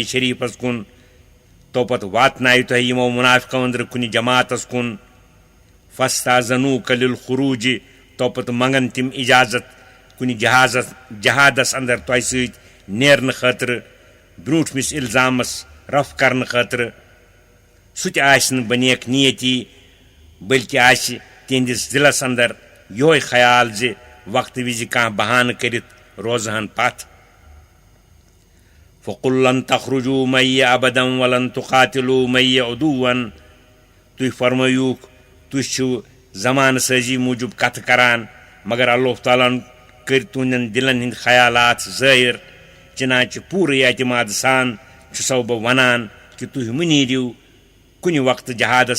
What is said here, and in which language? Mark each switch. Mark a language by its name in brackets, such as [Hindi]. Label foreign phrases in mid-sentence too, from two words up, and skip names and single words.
[Kashmiri] شریٖفس کُن توپتہٕ واتنایہِ تۄہہِ یِمو مُنافِقو أنٛدرٕ کُنہِ جماعتس کُن [Arabic] فاستاذنوٗکَ للخروٗج [Kashmiri] توپتہٕ منگن تِم اِجازت کُنہِ جہادس اندر تۄہہِ سۭتۍ نیرنہٕ خٲطرٕ برٛونٛٹھمِس الزامس رف کرنہٕ خٲطرٕ سُہ تہِ آسہِ نہٕ بنیکھ نیتی بٔلکہِ آسہِ تِہنٛدِس دِلس اندر یِہوے خیال زِ وقتہٕ وِزِ کانٛہہ بہانہٕ کٔرِتھ روزہن پتھ [Arabic] فقل لن تخرجوٗ مَعِیَ ابدا ولن تُقاتِلوٗ مَعِیَ عدوًا [Kashmiri] تُہۍ فرمٲیوٗکھ تُہۍ چھِو زمانہٕ سٲزی موٗجوٗب کتھٕ کران مگر اللہ تعالیٰ ہن کٔرۍ تُہنٛدٮ۪ن دِلن ہٕنٛدۍ خیالات ظٲہِر چنانچہِ پوٗرٕ اعتماد سان چھُسو بہٕ ونان کہِ تُہۍ مہٕ نیٖرِو کُنہِ وقتہٕ جہادس